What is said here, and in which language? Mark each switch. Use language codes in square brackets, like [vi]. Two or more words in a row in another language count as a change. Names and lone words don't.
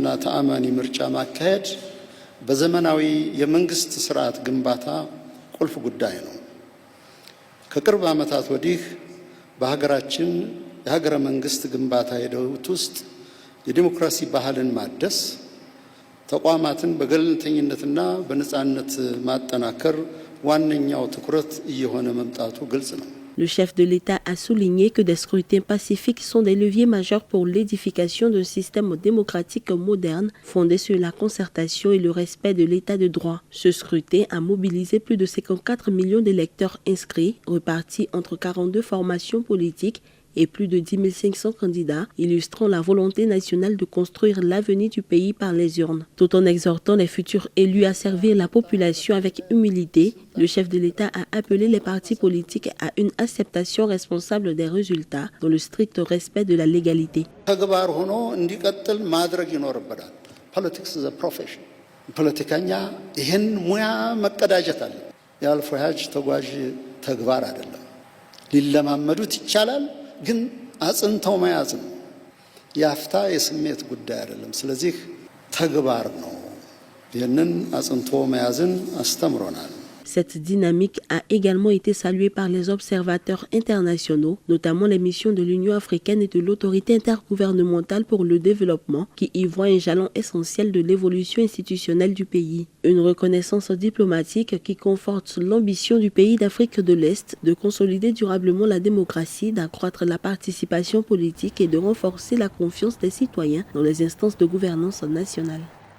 [am] ተአማኒ ምርጫ ማካሄድ በዘመናዊ የመንግስት ስርዓት ግንባታ ቁልፍ ጉዳይ ነው። ከቅርብ ዓመታት ወዲህ በሀገራችን የሀገረ መንግስት ግንባታ ሂደት ውስጥ የዲሞክራሲ ባህልን ማደስ፣ ተቋማትን በገለልተኝነትና በነፃነት ማጠናከር ዋነኛው ትኩረት እየሆነ መምጣቱ ግልጽ ነው። [fr] Le chef de l'État a souligné que des scrutins pacifiques sont des leviers majeurs pour l'édification d'un système démocratique moderne fondé sur la concertation et le respect de l'état de droit. Ce scrutin a mobilisé plus de 54 millions d'électeurs inscrits, repartis entre 42 formations politiques et plus de 10 500 candidats, illustrant la volonté nationale de construire l'avenir du pays par les urnes. Tout en exhortant les futurs élus à servir la population avec humilité, le chef de l'État a appelé les partis politiques à une acceptation responsable des résultats dans le strict respect de la légalité. [en] Politics is a profession. [am] ፖለቲከኛ ይህን ሙያ መቀዳጀት አለ። ያልፎ ያጅ ተጓዥ ተግባር አይደለም። ሊለማመዱት ይቻላል ግን አጽንተው መያዝ ነው። ያፍታ የስሜት ጉዳይ አይደለም። ስለዚህ ተግባር ነው። ይህንን አጽንቶ መያዝን አስተምሮናል። [fr] Cette dynamique a également été saluée par les observateurs internationaux, notamment les missions de l'Union africaine et de l'autorité intergouvernementale pour le développement, qui y voient un jalon essentiel de l'évolution institutionnelle du pays. Une reconnaissance diplomatique qui conforte l'ambition du pays d'Afrique de l'Est de consolider durablement la démocratie, d'accroître la participation politique et de renforcer la confiance des citoyens dans les instances de gouvernance nationale.